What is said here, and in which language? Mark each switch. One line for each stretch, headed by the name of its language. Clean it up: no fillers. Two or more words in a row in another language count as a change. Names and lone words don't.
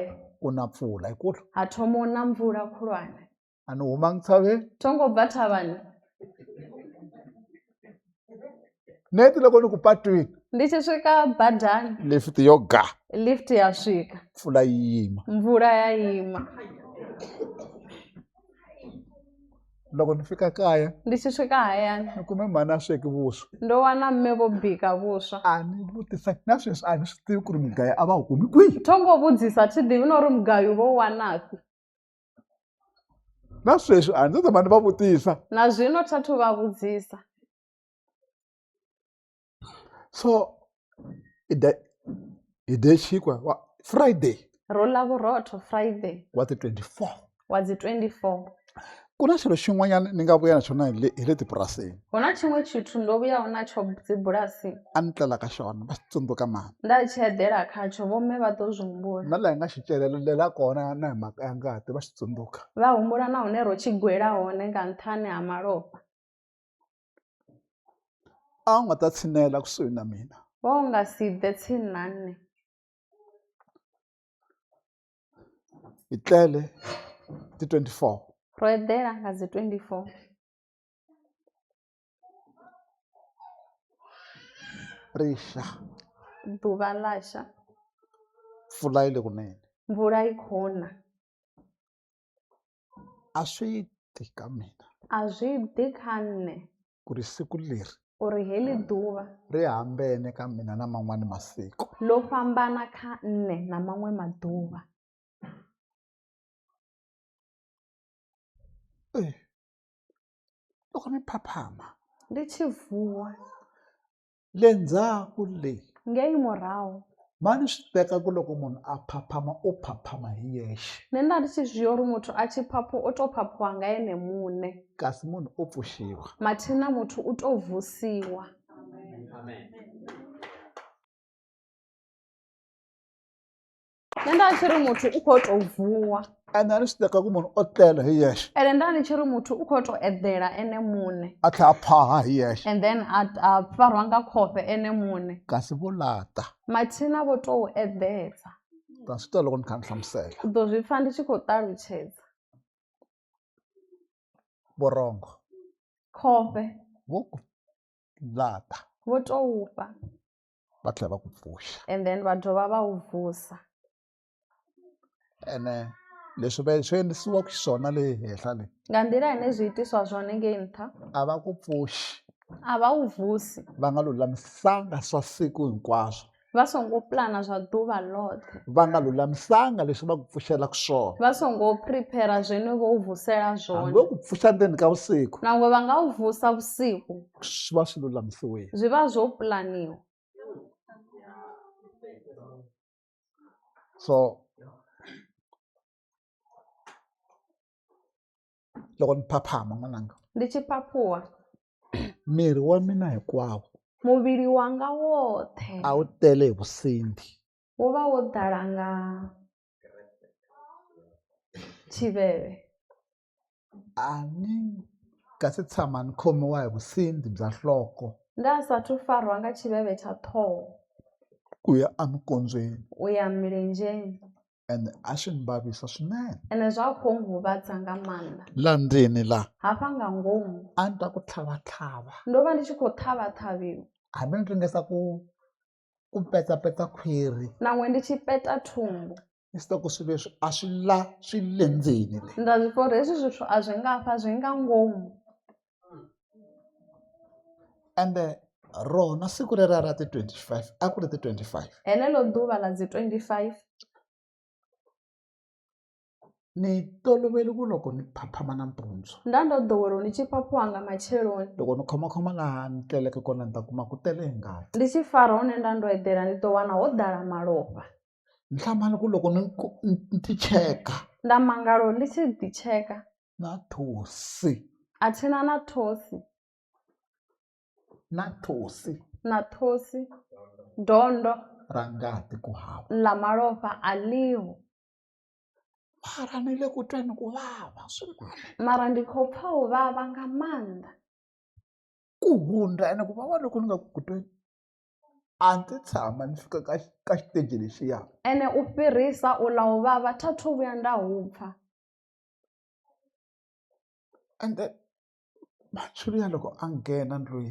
Tsonga: ku na mpfula hikulu
Venda: ha thoma na mvula khulwane
Tsonga: a ni humangi tshaveni
Venda: thongo bva thavhani
Tsonga: neti loko ni ku patwini
Venda: ndi tshi swika badani
Tsonga: lift yo ga
Venda: lift ya swika
Tsonga: mpfula yi yima
Venda: mvula ya yima
Tsonga: loko ni fika kaya
Venda: ndi tshi swika hayani
Tsonga: ni kume mhani a sweki vuswa
Venda: ndo wana mme vo bika vuswa
Tsonga: a ni vutisa na sweswi a ni swi tivi ku ri mugayo a va wu kumi kwihi
Venda: thongo vhudzisa thi ḓivi no ri mugayo vo wanafi
Tsonga: na sweswi a ndzi tshama ni va vutisa
Venda: na zwino thathu vha vhudzisa
Tsonga: so hi de xinkwa Friday
Venda: ro la vurotho Friday
Tsonga: wa ti 24.
Venda: wa dzi 24.
Tsonga: Ku na xilo xin'wanyana ni nga vuya na xona hi le tipurasini.
Venda: Hu na tshiṅwe tshithu ndo vhuyaho natsho dzibulasini.
Tsonga: A ni tlela ka xona va xi tsundzuka mani.
Venda: Nda tshi eḓela khatsho vhomme vha ḓo zwi humbula.
Tsonga: Na laha hi nga xi celelela kona na hi mhaka ya ngati va xi tsundzuka.
Venda: Vha humbula na hune ro tshi gwela hone nga nṱhani ha malofha.
Tsonga: A wu nga ta tshinela kusuhi na mina.
Venda: Wo nga si ḓe tsini na nne.
Tsonga: Hi tlele ti 24.
Venda: Ro eḓela nga dzi 24.
Tsonga: Rixa.
Venda: Ḓuvha ḽasha.
Tsonga: Mpfula yi le kunene.
Venda: Mvula yi khou na.
Tsonga: A swi ti ka mina.
Venda: A zwi ḓi kha nne.
Tsonga: Ku ri siku leri.
Venda: Uri heḽi ḓuvha.
Tsonga: Ri hambene ka mina na man'wani masiku.
Venda: Ḽo fhambana kha nne na maṅwe maḓuvha.
Tsonga: Loko ni phaphama.
Venda: Ndi tshi vuwa.
Tsonga: Le ndzhaku leyi.
Venda: Ngei murahu.
Tsonga: Mani swi teka ku loko munhu a phaphama u phaphama hi yexe.
Venda: Nṋe nda ndi tshi zwiya uri muthu a tshi phapha o tou phaphiwa nga ene muṋe.
Tsonga: Kasi munhu u pfuxiwa.
Venda: Mathina muthu u tou vusiwa. Nṋe nda tshi ri muthu u khou tou vuwa.
Tsonga: Ene a ni swi teka ku munhu o tlela hi yexe.
Venda: Ende nda ndi tshi ri muthu u khou tou eḓela ene muṋe.
Tsonga: A tlhela a phaha hi yexe.
English: And then
Venda: a farwa nga khofhe ene muṋe.
Tsonga: Kasi vo lata.
Venda: Mathina vho tou eḓedza.
Tsonga: Ta swi tiva loko ni kha ni hlamusela.
Venda: U ḓo zwi pfha ndi tshi khou ṱalutshedza.
Tsonga: Borongo.
Venda: Khofhe.
Tsonga: Vo ku lata.
Venda: Vho tou fha.
Tsonga: Va tlhela va ku pfuxa.
English: And then
Venda: va dovha va u vusa.
Tsonga: Ene leswi swi endlisiwaka xiswona le henhla le.
Venda: Nga nḓila ine zwi itiswa zwone ngei nṱha.
Tsonga: A va ku pfuxi.
Venda: A vha u vusi.
Tsonga: Va nga lulamisanga swa siku hinkwaswo.
Venda: Vha songo pulana zwa ḓuvha ḽoṱhe.
Tsonga: Va nga lulamisanga leswi va ku pfuxelaka swona.
Venda: Vha songo prepare zwine vho u vusela zwone.
Tsonga: Hambi ku pfuxa ndzeni ka vusiku.
Venda: Nangwe va nga u vusa vusiku.
Tsonga: Swi va swi lulamisiwile.
Venda: Zwi vha zwo pulaniwa.
Tsonga: So loko ni phaphama n'wananga.
Venda: Ndi tshi phaphuwa.
Tsonga: Miri wa mina hinkwawo.
Venda: Muvhili wanga woṱhe.
Tsonga: A wu tele hi vusindi.
Venda: Wo vha wo ḓala nga tshiveve.
Tsonga: A ni nga si tshama ni khomiwa hi vusindi bya nhloko.
Venda: Nda sathu farwa nga tshiveve tsha ṱhoho.
Tsonga: Ku ya emikondzweni.
Venda: U ya milenzheni.
Tsonga: Ene a swi ni vavisa swinene.
Venda: Ene zwa khou huvhadza nga maanḓa.
Tsonga: La ndzeni la.
Venda: Hafha nga ngomu.
Tsonga: A ni twa ku tlhavatlhava.
Venda: Ndo vha ndi tshi khou ṱhavhaṱhavhiwa.
Tsonga: Hambi ni ringesa ku petapeta khwiri.
Venda: Nangwe ndi tshi peta thumbu.
Tsonga: Ni swi tiva ku swilo leswi a swi la swi le ndzeni le.
Venda: Nda zwi pfha uri hezwi zwithu a zwi nga fha zwi nga ngomu.
Tsonga: Ende rona siku rera ra ti 25 a ku ri ti 25.
Venda: Henelo ḓuvha ḽa dzi 25.
Tsonga: Ni tolovele ku loko ni phaphama nampundzu.
Venda: Nda ndo ḓowela uri ndi tshi phaphuwa nga matsheloni.
Tsonga: Loko ni khomakhoma laha ni tleleke kona ni ta kuma ku tele hi ngati.
Venda: Ndi tshi fara hone nda ndo eḓela ndi ḓo wana ho ḓala malofha.
Tsonga: Ni hlamala ku loko ni ti cheka.
Venda: Nda mangala ndi tshi ḓi tsheka.
Tsonga: Na thosi.
Venda: A thina na thosi.
Tsonga: Na thosi.
Venda: Na thosi. Dondo.
Tsonga: Ra ngati ku hava.
Venda: La malofha a ḽiho.
Tsonga: Mara ni le ku tweni ku vava swinene.
Venda: Mara ndi khou pfa u vhavha nga maanḓa.
Tsonga: Ku hundza ene ku vava loko ni nga ku tweni. A ndzi tshama ni fika ka xiteji lexiya.
Venda: Ene u fhirisa u la u vhavha tha thu vhuya nda hupfa.
Tsonga: Ende Julia loko a nghena ndlwini.